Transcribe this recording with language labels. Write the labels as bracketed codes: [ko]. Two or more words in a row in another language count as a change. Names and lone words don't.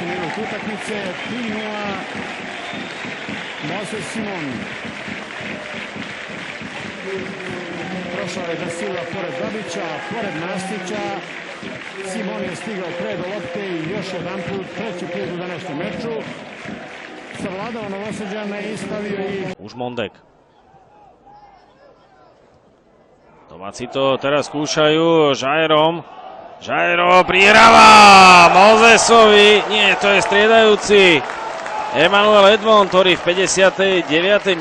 [sr] minut utakmice, 3-0, Moses Simon. Prošao je Da Silva pored Babića, pored Nastića. Simon je stigao pre do lopte i još jedan put, treći put u današnjem meču. Savladao Novosađane i stavio ih. [sk] Už Mondek. Domáci to teraz skúšajú Jairom. Jairo prihráva Mozesovi, nie, to je striedajúci Emmanuel Edmond, ktorý v 59.